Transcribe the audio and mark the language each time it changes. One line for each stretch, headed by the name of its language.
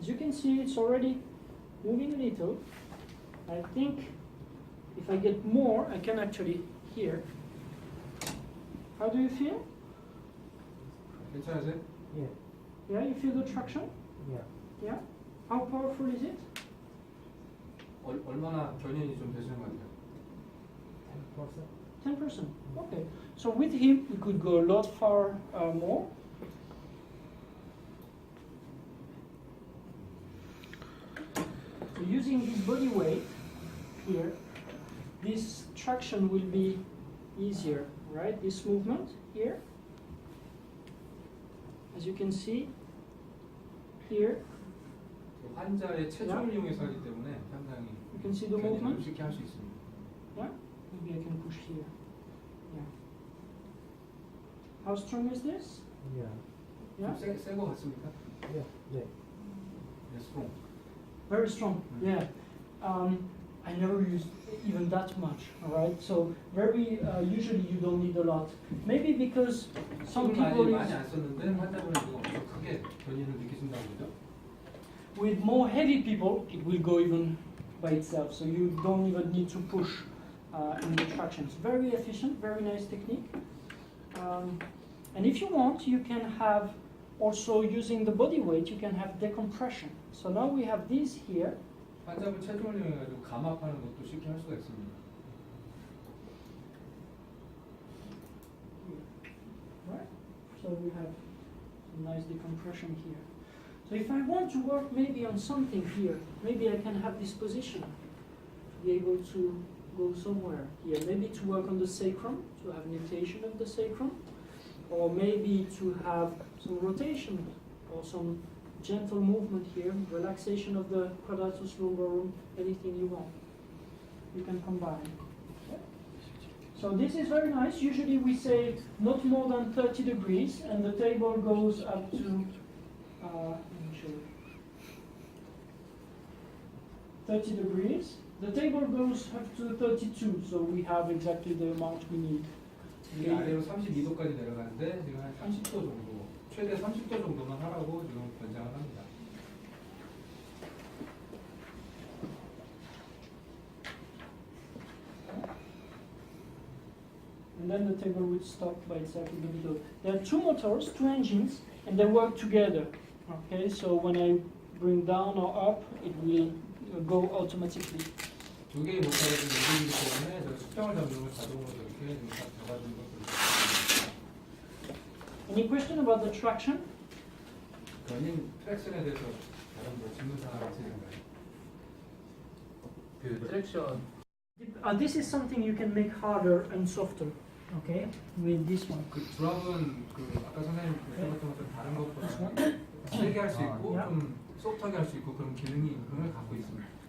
English: As you can see, it's already moving a little. I think if I get more, I can actually hear. How do you feel?
Korean: 괜찮으세요?
English: Yeah, you feel the traction? Yeah. How powerful is it?
Korean: 얼마나 견인이 좀 되시는 것 같아요?
English: 10%. Okay. So with him, we could go a lot far more. So using this body weight here, this traction will be easier, right? This movement here. As you can see here,
Korean: 환자의 체중을 이용해서 하기 때문에 상당히
English: you can see the
Korean: 견인을
English: movement.
Korean: 쉽게 할 수 있습니다.
English: Yeah? Maybe I can push here. Yeah. How strong is this? Yeah?
Korean: 센것 같습니까? 네, 스트롱.
English: Very strong. Yeah. I never used even that much. All right. So very usually you don't need a lot. Maybe because some people
Korean: 많이 안 썼는데 환자분이 엄청 크게 견인을 느끼신다고 그러죠?
English: with more heavy people it will go even by itself. So you don't even need to push in the traction. It's very efficient. Very nice technique. And if you want, you can have also using the body weight. You can have decompression. So now we have these here.
Korean: 환자분 체중을 이용해가지고 감압하는 것도 쉽게 할 수가 있습니다.
English: Right? So we have some nice decompression here. So if I want to work maybe on something here, maybe I can have this position to be able to go somewhere here. Maybe to work on the sacrum, to have nutation of the sacrum, or maybe to have some rotation or some gentle movement here, relaxation of the quadratus lumborum, anything you want. You can combine. So this is very nice. Usually we say not more than 30 degrees, and the table goes up to, let me show you. 30 degrees. The table goes up to 32, so we have exactly the amount we need.
Korean: 이게 아래로 32도까지 내려가는데 지금 한 30도 정도, 최대 30도 정도만 하라고 지금 권장을 합니다.
English: And then the table would stop by itself in the middle. There are two motors, two engines, and they work together. Okay, so when I bring down or up, it will go automatically.
Korean: 두 개의 모터가 지금 움직이기 때문에 저 수평을 잡는 걸 자동으로 이렇게 지금 딱 잡아주는 걸 보여드립니다.
English: Any question about the traction?
Korean: 견인 트랙션에 대해서 다른 뭐 질문 사항 있으신가요? 그 트랙션
English: This is something you can make harder and softer. Okay, with this one.
Korean: 그 드럼은 그 아까 선생님 말씀하셨던 것처럼 다른 것보다 세게 할 수 있고 좀 소프트하게 할 수 있고 그런 기능이 그걸 갖고 있습니다.